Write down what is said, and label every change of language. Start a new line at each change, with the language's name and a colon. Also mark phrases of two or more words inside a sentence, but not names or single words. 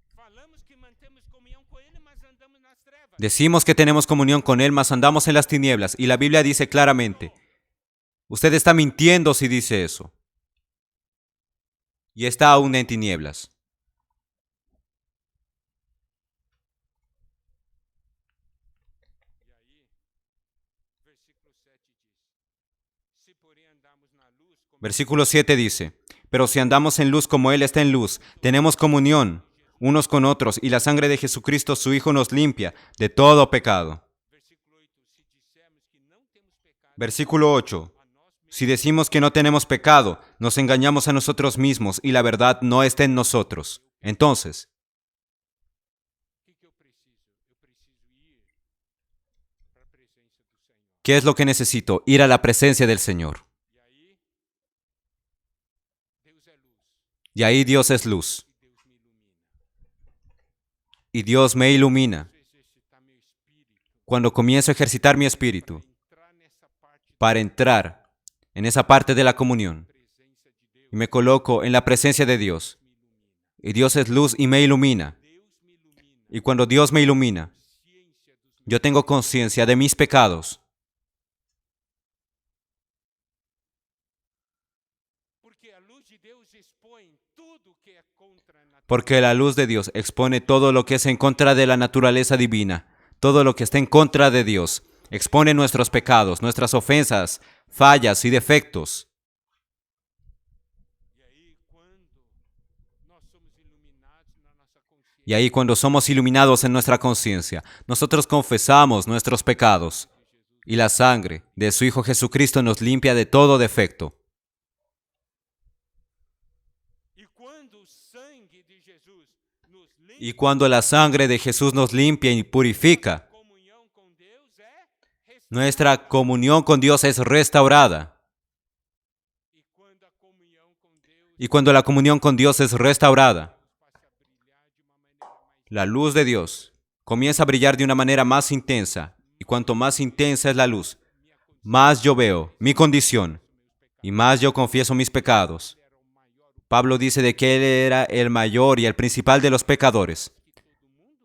Portuguese: falamos que mantemos comunhão com Ele, mas andamos nas trevas.
Spanish: Decimos que tenemos comunión con Él, mas andamos en las tinieblas. Y la Biblia dice claramente, usted está mintiendo si dice eso. Y está aún en tinieblas.
Portuguese: E aí, versículo 7 diz: Se porém andarmos na luz, como
Spanish: Versículo 7 dice, pero si andamos en luz como Él está en luz, tenemos comunión unos con otros, y la sangre de Jesucristo, su Hijo, nos limpia de todo pecado.
Portuguese: versículo 8, se dissermos que não temos pecado, Versículo 8. a nós mesmos,
Spanish: Si decimos que no tenemos pecado, nos engañamos a nosotros mismos y la verdad no está en nosotros. Entonces,
Portuguese: o que eu preciso? Eu preciso ir para a presença do Senhor.
Spanish: ¿qué es lo que necesito? Ir a la presencia del Señor.
Portuguese: E aí, Deus é luz
Spanish: Y ahí Dios es luz.
Portuguese: e Deus me ilumina.
Spanish: Y Dios me ilumina.
Portuguese: Preciso exercitar meu espírito
Spanish: Cuando comienzo a ejercitar mi espíritu
Portuguese: entrar nessa parte da
Spanish: para entrar en esa parte de la comunión
Portuguese: presença de Deus,
Spanish: y me coloco en la presencia de Dios.
Portuguese: me ilumina.
Spanish: Y Dios es luz y me ilumina.
Portuguese: Deus me ilumina.
Spanish: Y cuando Dios me ilumina,
Portuguese: Ciência dos
Spanish: yo tengo conciencia de mis pecados.
Portuguese: Porque a luz de Deus expõe tudo que é contra a natureza.
Spanish: Porque la luz de Dios expone todo lo que es en contra de la naturaleza divina, todo lo que está en contra de Dios. Expone nuestros pecados, nuestras ofensas, fallas y defectos.
Portuguese: E aí, quando nós somos iluminados na nossa consciência,
Spanish: Y ahí cuando somos iluminados en nuestra conciencia, nosotros confesamos nuestros pecados. Y la sangre de su Hijo Jesucristo nos limpia de todo defecto.
Portuguese: e quando o sangue de Jesus nos limpa,
Spanish: Y cuando la sangre de Jesús nos limpia y purifica,
Portuguese: comunhão com Deus é restaurada.
Spanish: nuestra comunión con Dios es restaurada.
Portuguese: E quando a comunhão com Deus
Spanish: Y cuando la comunión con Dios es restaurada,
Portuguese: passa a brilhar de uma maneira mais
Spanish: la luz de Dios comienza a brillar de una manera más intensa. Y cuanto más intensa es la luz, más yo veo mi condición y más yo confieso mis pecados.
Portuguese: era o maior
Spanish: Pablo dice de que él era el mayor y el principal de los pecadores.
Portuguese: que todo mundo.